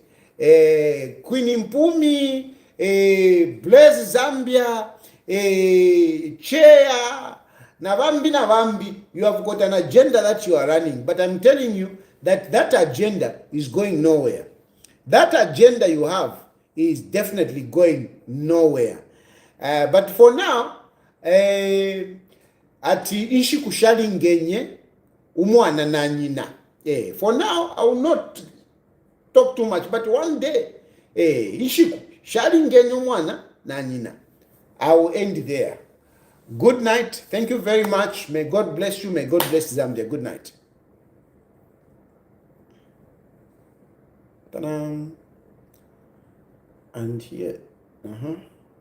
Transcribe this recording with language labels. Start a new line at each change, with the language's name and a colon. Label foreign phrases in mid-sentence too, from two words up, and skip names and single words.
English: Queen Mpumi, Blaze Zambia, Chair, Navambi, you have got an agenda that you are running. But I'm telling you that agenda is going nowhere. That agenda you have is definitely going nowhere. But for now,
Bemba: ati ishi kushalingenye umwana na nyina.
English: For now, I will not talk too much, but one day,
Bemba: ishi kushalingenye umwana na nyina.
English: I will end there. Good night. Thank you very much. May God bless you. May God bless Zambia. Good night. Ta-da. And here.